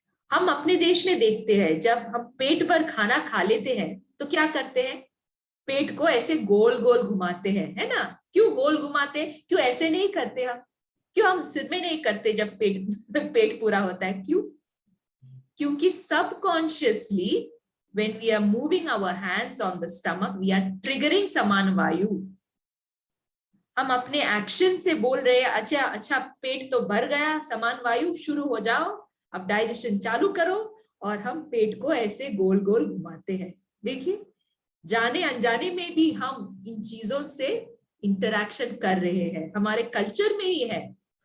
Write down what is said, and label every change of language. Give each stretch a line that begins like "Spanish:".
Hindi: हम अपने देश में देखते हैं जब हम पेट भर खाना खा लेते हैं तो क्या करते हैं, पेट को ऐसे गोल गोल घुमाते हैं, है ना। क्यों गोल घुमाते, क्यों ऐसे नहीं करते हम, क्यों हम सिर में नहीं करते जब पेट पूरा होता है, क्यों?
English: क्योंकि subconsciously when we are moving our hands on the stomach we are triggering समान वायु।
Hindi: हम अपने एक्शन से बोल रहे हैं अच्छा पेट तो भर गया, समान वायु शुरू हो जाओ, अब डाइजेशन चालू करो, और हम पेट को ऐसे गोल गोल घुमाते हैं। देखिए जाने अनजाने में भी हम इन चीजों से इंटरैक्शन कर रहे हैं, हमारे कल्चर में ही है।